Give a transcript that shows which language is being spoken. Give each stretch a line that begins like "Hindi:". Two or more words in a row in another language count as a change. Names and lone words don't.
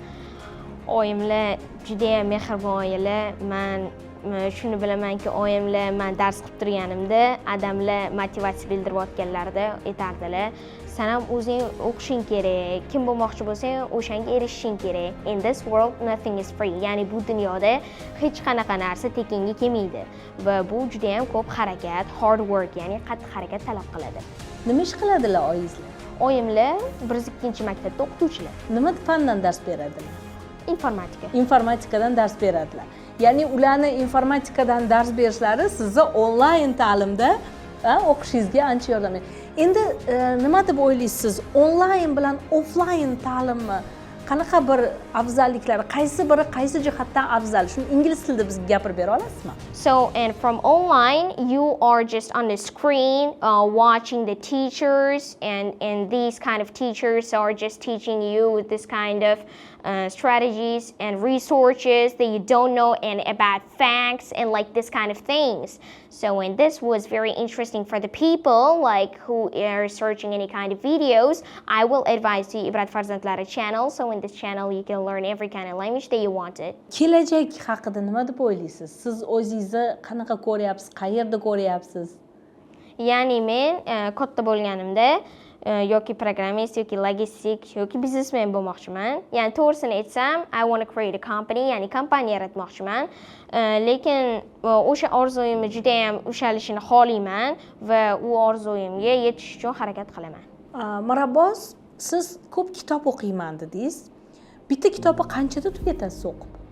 Uzbek: Oyimlar juda ham mehribon oilalar. Men shuni bilamanki, oyimlar men dars qilib turganimda adamlar motivatsiya bildirib o'tganlarida aytardilar, "Sen ham o'zing o'qishing kerak, kim bo'lmoqchi bo'lsang, o'shanga erishishing kerak.
English: In this world nothing is free."
Uzbek: Ya'ni bu dunyoda hech qanaqa narsa tekinga kelmaydi va bu juda ham ko'p harakat,
English: hard work,
Uzbek: ya'ni qattiq harakat talab qiladi. Nima ish qiladilar oyingizlar? Oyimlar 1-2 maktabda o'qituvchilar, Nima fandan dars beradilar? informatika. Informatikadan dars beradilar. Ya'ni ularni informatikadan dars berishlari sizni onlayn ta'limda o'qishingizga ancha yordam beradi. Endi nima deb o'ylaysiz? Onlayn bilan offlayn ta'limni qanaqa bir afzalliklari, qaysi biri qaysi jihatdan afzal? Shuni ingliz tilida bizga gapirib bera olasizmi?
English: So, and from online, you are just on the screen watching the teachers, and these kind of teachers are just teaching you this kind of strategies and resources that you don't know, and about facts and like this kind of things. So, and this was very interesting for the people like who are searching any kind of videos. I will advise the Ibrat Farzandlari channel. So, in this channel, you can learn every kind of language that you wanted.
Uzbek: Kelajak haqida nima deb o'ylaysiz? Siz o'zingizni qanaqa ko'ryapsiz? Qayerda ko'ryapsiz? Ya'ni men katta bo'lganimda yoki programmist yoki logistik yoki biznesmen bo'lmoqchiman. Ya'ni to'g'risini aytsam,
English: I want to create a company,
Uzbek: ya'ni kompaniya yaratmoqchiman. Lekin o'sha orzuyimni juda ham ushalishini xohlayman va u orzuyimga yetish uchun harakat qilaman. Mirabboz, siz ko'p kitob o'qiyman dedingiz. Bitta kitobni qanchada tugatasiz o'qib?